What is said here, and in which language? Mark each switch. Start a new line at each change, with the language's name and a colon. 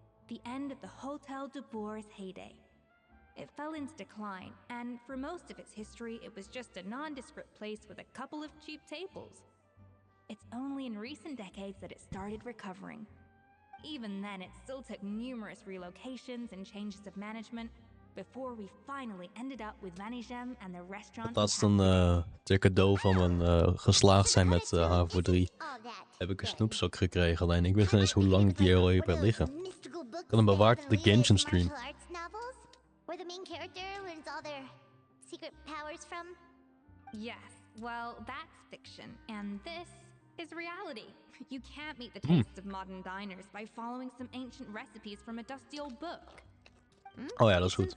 English: The end of the Hotel de Boer's heyday. It fell into decline, and for most of its history, it was just a nondescript place with a couple of cheap tables. It's only in recent decades that it started recovering. Even then, it still took numerous relocations and changes of management before we finally ended up with Vanigem and the restaurant.
Dutch: Laatst ter cadeau van mijn geslaagd zijn met HAVO 3 heb ik een snoepzak gekregen. Alleen ik weet niet eens hoe lang ik die al heb liggen. Ik had hem bewaard op de Genshin stream.
English: Where the main character learns all their secret powers from? Yes, well, that's fiction, and this is reality. You can't meet the tastes of modern diners by following some ancient recipes from a dusty old book.
Dutch: Oh ja, dat is goed.